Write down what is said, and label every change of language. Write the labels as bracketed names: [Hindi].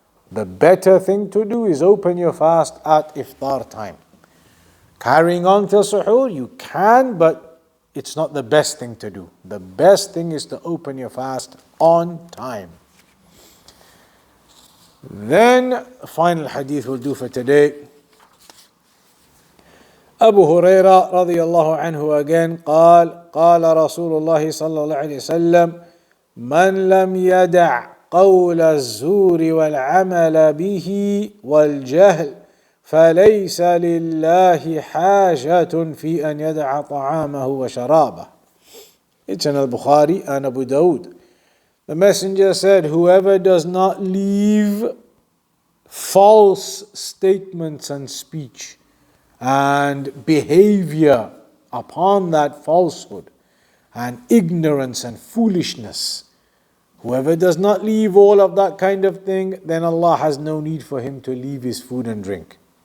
[English] The better thing to do is open your fast at iftar time. Carrying on till suhoor, you can, but it's not the best thing to do. The best thing is to open your fast on time. Then, final hadith we'll do for today. [Arabic] Abu Hurairah radiyallahu anhu again قال رسول الله صلى الله عليه وسلم من لم يدع قول الزور والعمل به والجهل فليس لله حاجة في أن يدع طعامه وشرابه. [English] It's in al-Bukhari and Abu Dawud. The Messenger said, whoever does not leave false statements and speech and behavior upon that falsehood and ignorance and foolishness, whoever does not leave all of that kind of thing, then Allah has no need for him to leave his food and drink.